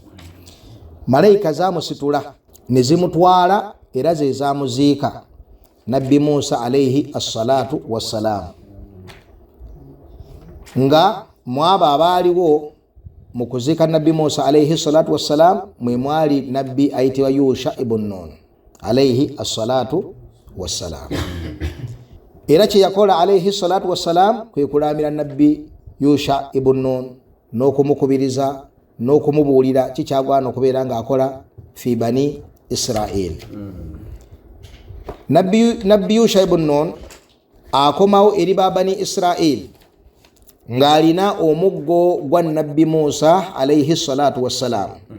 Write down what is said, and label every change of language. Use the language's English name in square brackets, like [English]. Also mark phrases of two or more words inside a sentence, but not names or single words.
[Ganda] Malayika zamusitula ne zimutwala era ze zamuziika nabbi Musa [Arabic] عليه الصلاة والسلام. [Ganda] nga mwaba abaaliwo mu kuziika nabbi Musa [Arabic] عليه الصلاة والسلام [Ganda] mwe mwali nabbi ayitibwa Yusha ibn Nun [Arabic] عليه الصلاة والسلام. [Ganda] Era kye yakola [Arabic] عليه الصلاة والسلام [Ganda] kwe kulamira nabbi Yusha ibn Nun n'okumukubiriza n'okumubuulira kikyagwana okubeera ng'akola [Arabic] في بني إسرائيل. [Ganda] Nabbi Yusha ibn Nun akomawo eri ba bani Israel ng'alina omuggo gwa nabbi Musa [Arabic] عليه الصلاة والسلام.